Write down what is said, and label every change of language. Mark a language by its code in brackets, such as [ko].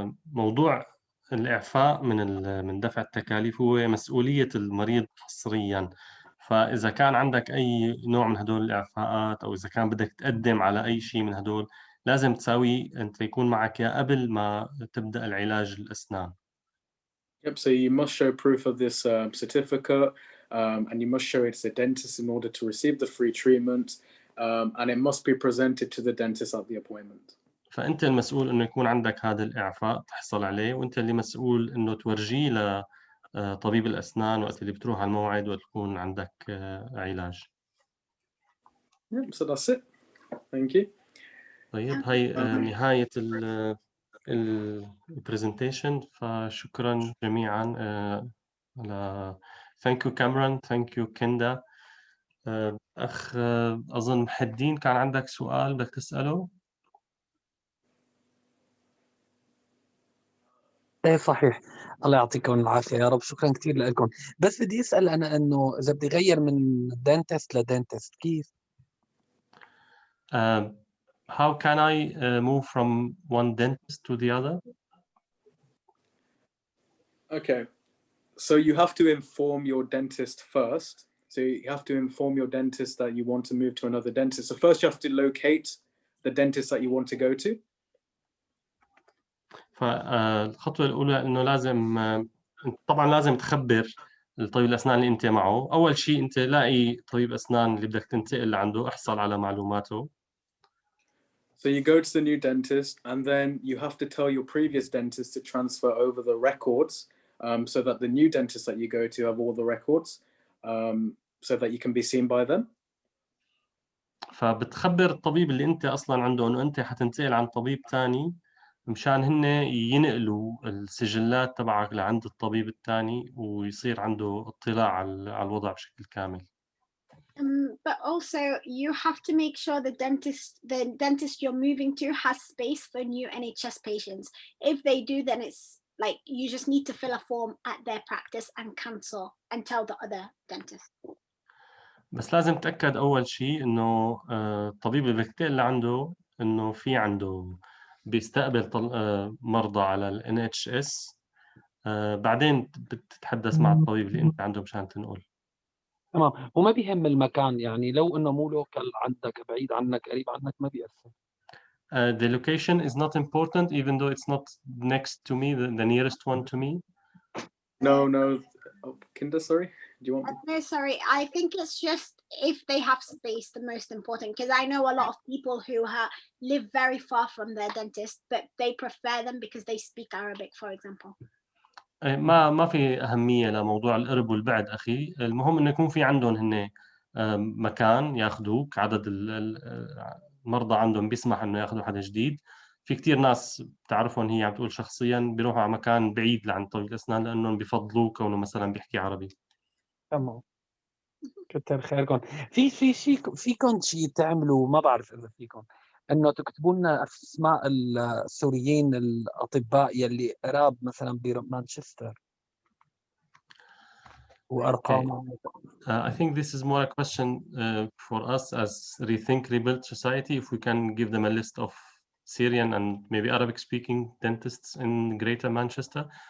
[ar] الموضوع الإعفاء من دفع التكاليف هو مسؤولية المريض حصرياً، فإذا كان عندك أي نوع من هدول الإعفاءات أو إذا كان بدك تقدم على أي شيء من هدول لازم تساوي أنت يكون معك يا قبل ما تبدأ العلاج الأسنان. [en] Yep, so you must show proof of this certificate and you must show it to the dentist in order to receive the free treatment and it must be presented to the dentist at the appointment. [ar] فأنت المسؤول إنه يكون عندك هذا الإعفاء تحصل عليه، وأنت اللي مسؤول إنه تورجيه لطبيب الأسنان وقت اللي بتروح على الموعد وتكون عندك علاج. [en] So that's it. Thank you. [ar] طيب هاي نهاية البرزنتيشن، فشكرا جميعا على [en] thank you Cameron, thank you Kenda. [ar] أخ أظن محدين كان عندك سؤال بدك تسأله؟ ايه صحيح. الله يعطيكم العافيه يا رب، شكرا كثير لكم. بس بدي اسال انا انه اذا بدي اغير من دنتست لدنتست كيف؟ [en] How can I move from one dentist to the other? Okay, so you have to inform your dentist first. So you have to inform your dentist that you want to move to another dentist. So first you have to locate the dentist that you want to go to. [ar] فالخطوة الأولى إنه لازم طبعا لازم تخبر الطبيب الأسنان اللي أنت معه. أول شيء أنت لاقي طبيب أسنان اللي بدك تنتقل لعنده، احصل على معلوماته. [en] So you go to the new dentist, and then you have to tell your previous dentist to transfer over the records, so that the new dentist that you go to have all the records, so that you can be seen by them. [ar] فبتخبر الطبيب اللي أنت أصلا عنده إنه أنت حتنتقل عن طبيب تاني، مشان هن ينقلوا السجلات تبعك لعند الطبيب الثاني ويصير عنده اطلاع على الوضع بشكل كامل. [en] But also you have to make sure the dentist you're moving to has space for new NHS patients. If they do, then it's like you just need to fill a form at their practice and cancel and tell the other dentist. [ar] بس لازم تتأكد أول شيء إنه الطبيب اللي بدك تنتقل لعنده إنه في عنده بيستقبل مرضى على ال NHS. بعدين بتتحدث مع الطبيب اللي أنت عنده مشان تنقل. تمام، وما بيهم المكان، يعني لو انه مو لوكال عندك، بعيد عنك قريب عنك، ما بيأثر. [en] The location is not important, even though it's not next to me, the nearest one to me. No. Oh, Kinder, sorry. Do you want me? No, sorry. I think it's just if they have space, the most important, because I know a lot of people who live very far from their dentist, but they prefer them because they speak Arabic, for example. [ar] ما في أهمية لموضوع القرب والبعد أخي، المهم إنه يكون في عندهم هن مكان ياخذوك، عدد المرضى عندهم بيسمح إنه ياخذوا حدا جديد. في كتير ناس بتعرفهم هي عم تقول شخصيا بيروحوا على مكان بعيد لعند طبيب الأسنان لأنهم بفضلوه كونه مثلا بيحكي عربي. تمام، كتر خيركم. فيكم شيء تعملوا، ما بعرف اذا فيكم انه تكتبوا لنا اسماء السوريين الاطباء يلي قراب مثلا بمانشستر وارقامهم. [en] I think this is more a question for us as Rethink Rebuild Society, if we can give them a list of Syrian and maybe Arabic-speaking dentists in Greater Manchester.